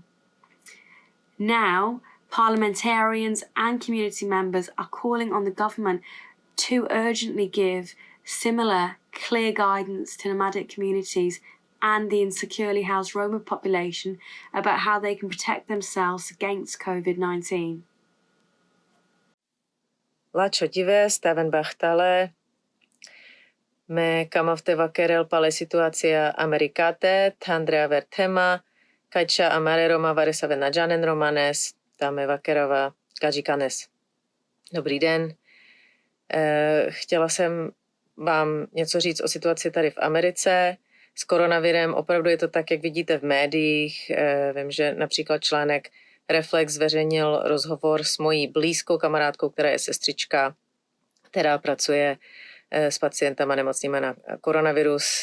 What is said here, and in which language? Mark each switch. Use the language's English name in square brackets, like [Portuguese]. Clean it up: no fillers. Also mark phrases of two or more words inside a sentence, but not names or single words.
[English] Now, parliamentarians and community members are calling on the government to urgently give similar clear guidance to nomadic communities and the insecurely housed Roma population about how they can protect themselves against COVID-19. [Romany] La ciodivä stavan bahtale me kamavte vakerel pale situacia Amerikate, Tandrea vertema, kajča amare Roma varesave nadžanen romanes, dáme vakerava gadžikanes. [Czech] Dobrý den. Chtěla jsem vám něco říct o situaci tady v Americe. S koronavirem opravdu je to tak, jak vidíte v médiích. Vím, že například článek Reflex zveřejnil rozhovor s mojí blízkou kamarádkou, která je sestřička, která pracuje s pacientama nemocnými na koronavirus.